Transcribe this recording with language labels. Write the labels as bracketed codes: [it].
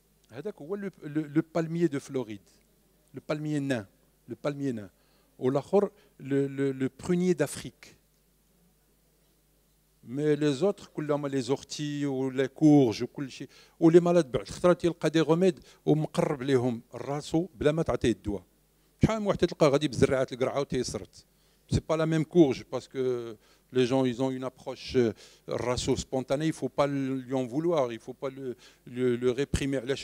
[fr] Le palmier de Floride, le palmier nain, ou le prunier d'Afrique. Mais les autres, les orties ou les courges ou les malades, il y a des remèdes ou [ar] مقرب لهم راسو بلا ما تعطيه الدواء. شحال من واحد تلقى غادي بزرعات القرعه وتيسرت. [fr] C'est pas la même courge parce que Les gens, ils ont une approche rasso-spontanée, il ne faut pas lui en vouloir, il ne faut pas le réprimer.